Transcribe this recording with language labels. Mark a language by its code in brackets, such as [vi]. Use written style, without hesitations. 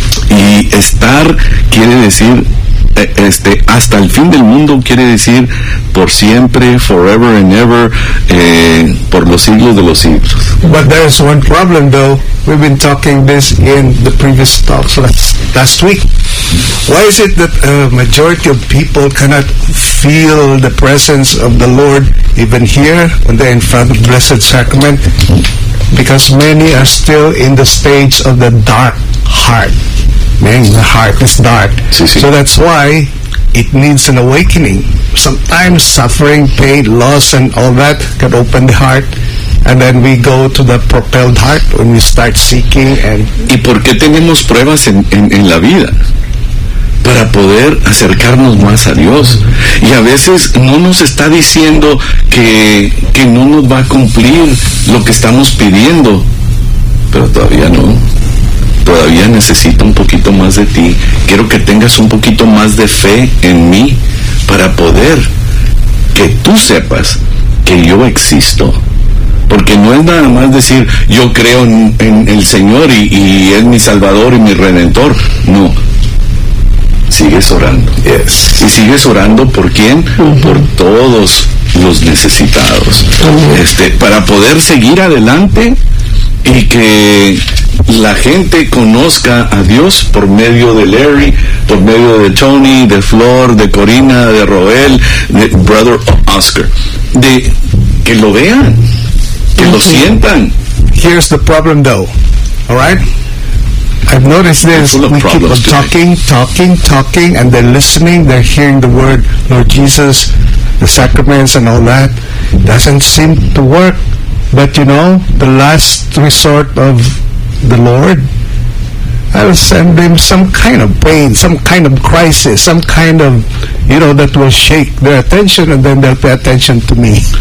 [es] Y estar quiere decir, hasta el fin del mundo quiere decir por siempre, forever and ever, por los siglos de los siglos. [en] But there is one problem though. We've been talking this in the previous talks last week. Why is it that a majority of people cannot feel the presence of the Lord even here when they're in front of the Blessed Sacrament? Because many are still in the stage of the dark heart. Man, the heart is dark. [es] Sí, sí. [en] So that's why it needs an awakening. Sometimes suffering, pain, loss, and all that can open the heart, and then we go to the propelled heart when we start seeking. And [es] ¿y por qué tenemos pruebas en la vida? Para para poder acercarnos más a Dios. Y a veces no nos está diciendo que no nos va a cumplir lo que estamos pidiendo, pero todavía no. Todavía necesito un poquito más de ti. Quiero que tengas un poquito más de fe en mí para poder que tú sepas que yo existo. Porque no es nada más decir yo creo en el Señor y es mi Salvador y mi Redentor. No. Sigues orando. [en] Yes. [es] Y sigues orando ¿por quién? Uh-huh. Por todos los necesitados. Uh-huh. Para poder seguir adelante y que la gente conozca a Dios por medio de Larry, por medio de Tony, de Flor, de Corina, de Roel, de Brother Oscar. De que lo vean. Que lo sientan. [en] Here's the problem though. All right? I've noticed this. We keep on talking, and they're listening, they're hearing the word, Lord Jesus, the sacraments and all that. Doesn't seem to work. But you know, the last resort of the Lord, I'll send them some kind of pain, some kind of crisis, some kind of, you know, that will shake their attention, and then they'll pay attention to me.